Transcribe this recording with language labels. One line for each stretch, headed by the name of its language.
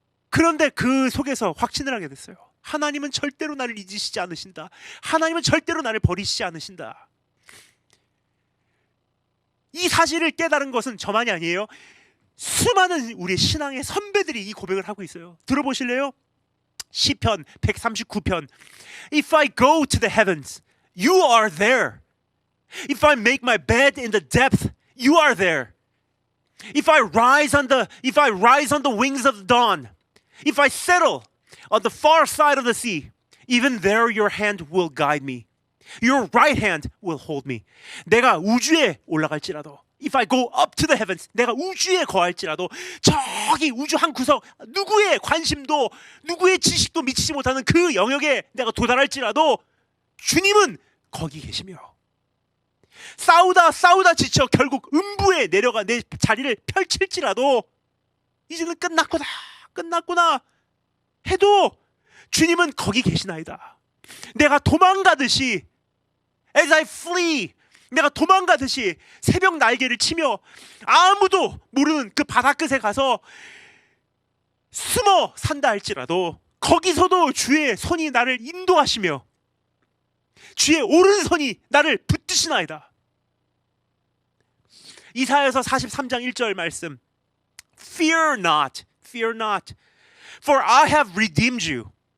Korean: 그런데 그 속에서 확신을 하게 됐어요. 하나님은 절대로 나를 잊으시지 않으신다. 하나님은 절대로 나를 버리시지 않으신다. 이 사실을 깨달은 것은 저만이 아니에요. 수많은 우리 신앙의 선배들이 이 고백을 하고 있어요. 들어보실래요? 시편 139편.
English: If I go to the heavens, you are there. If I make my bed in the depth, you are there. If I rise on the wings of dawn, if I settle on the far side of the sea, Even there your hand will guide me. Your right hand will hold me.
Korean: 내가 우주에 올라갈지라도
English: If I go up to the heavens,
Korean: 내가 우주에 거할지라도 저기 우주 한 구석 누구의 관심도 누구의 지식도 미치지 못하는 그 영역에 내가 도달할지라도 주님은 거기 계시며 싸우다 지쳐 결국 음부에 내려가 내 자리를 펼칠지라도 이제는 끝났구나 해도 주님은 거기 계시나이다. 내가 도망가듯이
English: As I flee,
Korean: 내가 도망가듯이 새벽 날개를 치며 아무도 모르는 그 바다 끝에 가서 숨어 산다 할지라도 거기서도 주의 손이 나를 인도하시며 주의 오른손이 나를 붙드시나이다. 이사야서 43장 1절 말씀
English: Fear not, for I have redeemed you.